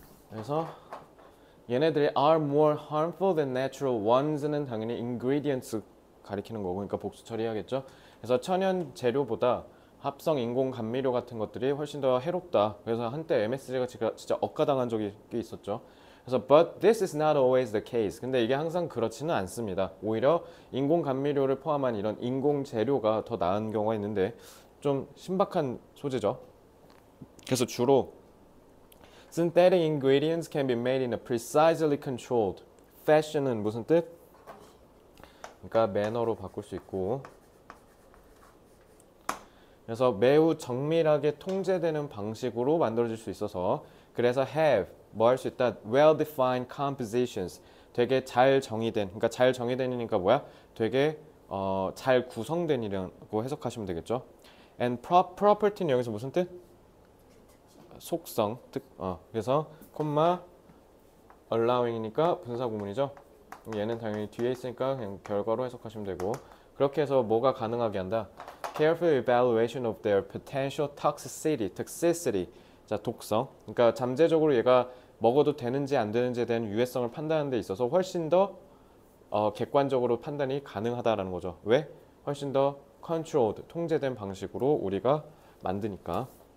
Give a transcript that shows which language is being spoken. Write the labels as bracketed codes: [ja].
[ko] 그래서 얘네들이 [en] are more harmful than natural ones [ko] 는 당연히 ingredients 가리키는 거고, 그러니까 복수 처리해야겠죠. 그래서 천연 재료보다 합성 인공 감미료 같은 것들이 훨씬 더 해롭다. 그래서 한때 MSG가 진짜 억가당한 적이 꽤 있었죠. 그래서 [en] but this is not always the case. [ko] 근데 이게 항상 그렇지는 않습니다. 오히려 인공 감미료를 포함한 이런 인공 재료가 더 나은 경우가 있는데 좀 신박한 소재죠. 그래서 주로 [en] synthetic ingredients can be made in a precisely controlled fashion은 [ko] 무슨 뜻? 그러니까 매너로 바꿀 수 있고, 그래서 매우 정밀하게 통제되는 방식으로 만들어질 수 있어서, 그래서 have 뭐 할 수 있다? [en] well defined compositions, [ko] 되게 잘 정의된, 그러니까 잘 정의된이니까 뭐야? 되게 잘 구성된이라고 해석하시면 되겠죠. and property는 여기서 무슨 뜻? 속성, 그래서 콤마 allowing이니까 분사 구문이죠. 얘는 당연히 뒤에 있으니까 그냥 결과로 해석하시면 되고, 그렇게 해서 뭐가 가능하게 한다? [en] Careful evaluation of their potential toxicity. [ko] 자, 독성. 그러니까 잠재적으로 얘가 먹어도 되는지 안 되는지에 대한 유해성을 판단하는 데 있어서 훨씬 더 객관적으로 판단이 가능하다라는 거죠. 왜? 훨씬 더 controlled, 통제된 방식으로 우리가 만드니까.